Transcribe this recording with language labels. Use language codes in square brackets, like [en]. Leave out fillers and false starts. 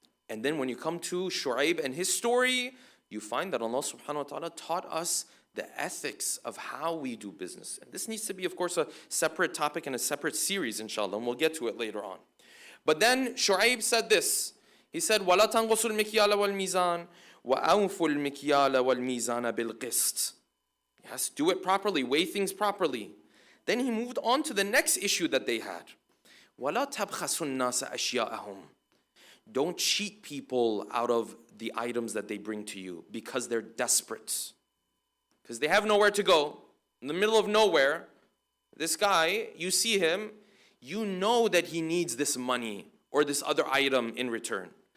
[en] And then when you come to Shu'ayb and his story, you find that Allah subhanahu wa ta'ala taught us the ethics of how we do business. And this needs to be, of course, a separate topic and a separate series, inshallah, and we'll get to it later on. But then Shu'ayb said this. He said, [ar] وَلَا تَنْقُصُوا الْمِكْيَالَ وَالْمِيزَانَ وَأَوْفُوا الْمِكْيَالَ وَالْمِيزَانَ بِالْقِسْطِ. [en] Yes, do it properly, weigh things properly. Then he moved on to the next issue that they had. [ar] وَلَا تَبْخَسُوا النَّاسَ أَشْيَاءَهُم. [en] Don't cheat people out of the items that they bring to you because they're desperate. Because they have nowhere to go. In the middle of nowhere, this guy, you see him, you know that he needs this money or this other item in return.